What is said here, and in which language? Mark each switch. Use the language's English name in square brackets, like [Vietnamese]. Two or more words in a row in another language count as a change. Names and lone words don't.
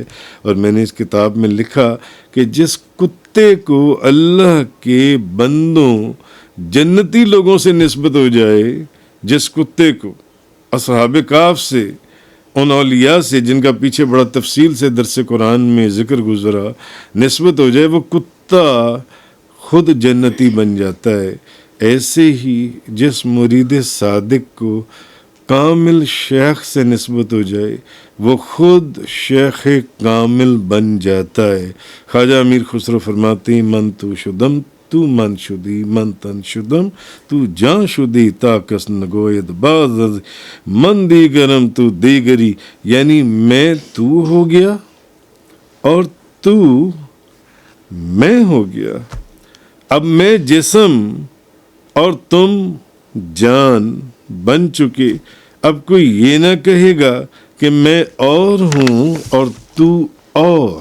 [Urdu] اور میں نے اس کتاب میں لکھا کہ جس کتے کو اللہ کے بندوں جنتی لوگوں سے نسبت ہو جائے، جس کتے کو اصحاب کہف سے، ان اولیاء سے جن کا پیچھے بڑا تفصیل سے درس قرآن میں ذکر گزرا، نسبت ہو جائے، وہ کتا خود جنتی بن جاتا ہے۔ ایسے ہی جس مرید صادق کو کامل شیخ سے نسبت ہو جائے وہ خود شیخ کامل بن جاتا ہے۔ خواجہ امیر خسرو فرماتے ہیں [Persian] من تو شدم تو من شدی من تن شدم تو جان شدی تا کس نگوید باز از من دیگرم تو دیگری، [Urdu] یعنی میں تو ہو گیا اور تو میں ہو گیا، اب میں جسم اور تم جان بن چکے، اب کوئی یہ نہ کہے گا کہ میں اور ہوں اور تو اور۔